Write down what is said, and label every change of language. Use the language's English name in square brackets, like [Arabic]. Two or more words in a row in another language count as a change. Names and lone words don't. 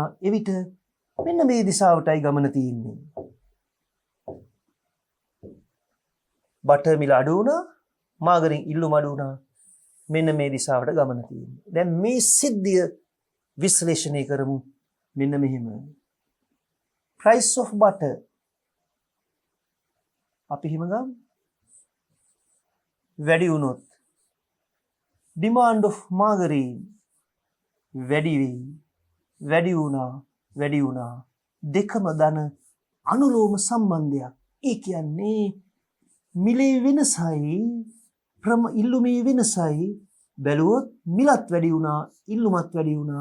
[Sinhala] එවිට මෙන්න මේ දිශාවටයි ගමන තියෙන්නේ. බටර් මිල අඩු වුණා, මාගරීන් ඉල්ලුම අඩු වුණා. මෙන්න මේ දිශාවට ගමන තියෙන්නේ. දැන් මේ සිද්ධිය විශ්ලේෂණය කරමු. මෙන්න මෙහෙම. [English] price of butter [Sinhala] අපි හිම ගමු. වැඩි වුණොත් [English] demand of margarine [Sinhala] වැඩි වෙයි. වැඩි වුණා. දෙකම දන අනුලෝම සම්බන්ධයක්. ඒ කියන්නේ මිලේ වෙනසයි ඉල්ලුමේ වෙනසයි බැලුවොත් මිලත් වැඩි වුණා, ඉල්ලුමත් වැඩි වුණා.